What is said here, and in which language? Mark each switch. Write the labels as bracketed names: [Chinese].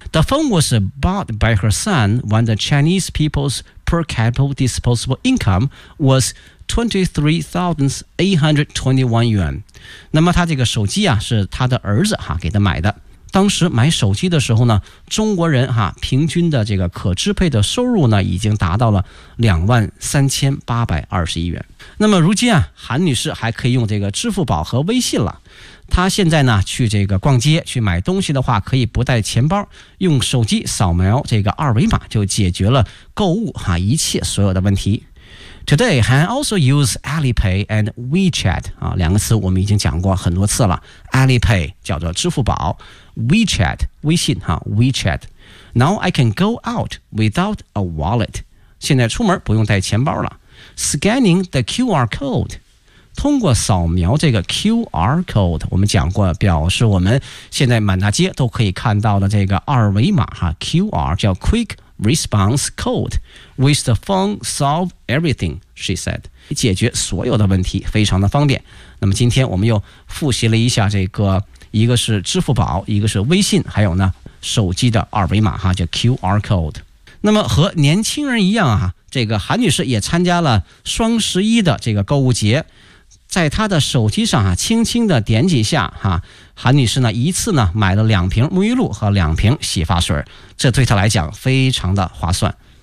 [English] The phone was bought by her son when the Chinese people's per capita disposable income was23,821 yuan. [Chinese] 那么他这个手机啊是他的儿子哈给他买的。当时买手机的时候呢，中国人哈平均的这个可支配的收入呢已经达到了23,821元。那么如今啊，韩女士还可以用这个支付宝和微信了。她现在呢去这个逛街去买东西的话，可以不带钱包，用手机扫描这个二维码就解决了购物哈一切所有的问题。 [English] Today, Han also used Alipay and WeChat. [Chinese] 啊，两个词我们已经讲过很多次了。 Alipay 叫做支付宝 ，WeChat 微信哈 ，WeChat. [English] Now I can go out without a wallet. [Chinese] 现在出门不用带钱包了。 [English] Scanning the QR code. [Chinese] 通过扫描这个 QR code， 我们讲过表示我们现在满大街都可以看到的这个二维码哈 ，QR 叫 Quick。 [English] Response code with the phone solve everything, she said. [Chinese] 解决所有的问题非常的方便。那么今天我们又复习了一下这个一个是支付宝，一个是微信，还有呢手机的二维码哈，叫 QR code。那么和年轻人一样啊，这个韩女士也参加了双十一的这个购物节，在她的手机上啊，轻轻的点几下哈，韩女士呢一次呢买了两瓶沐浴露和两瓶洗发水，这对她来讲非常的划算。